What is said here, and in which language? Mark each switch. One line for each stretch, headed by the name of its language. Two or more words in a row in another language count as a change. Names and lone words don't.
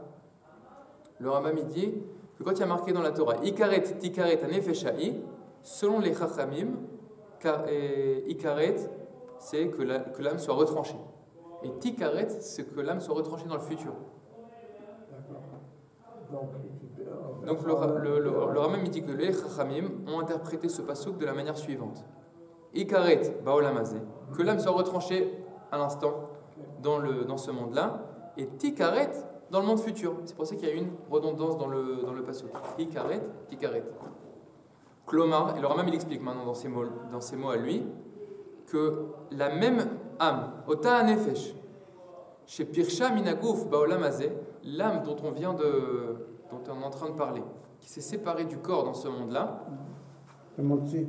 French: Le Rambam il dit que quand il y a marqué dans la Torah
Hebrew: הכרת תכרת הנפש ההיא,
French: selon les Chachamim, Ikaret c'est que l'âme soit retranchée. Et tikaret c'est que l'âme soit retranchée dans le futur. Donc le Rambam il dit que les Chachamim ont interprété ce pasuk de la manière suivante.
Hebrew: הכרת בעולם הזה,
French: que l'âme soit retranchée à l'instant dans ce monde-là, et tikaret dans le monde futur. C'est pour ça qu'il y a une redondance dans le pasuk.
Hebrew: הכרת, תכרת.
French: Klomar, et le Rambam il explique maintenant dans ses mots à lui, que la même âme,
Hebrew: אותה נפש, ש פירשה מן הגוף בעולם הזה,
French: l'âme dont on est en train de parler, qui s'est séparée du corps dans ce monde-là, Le monde-ci.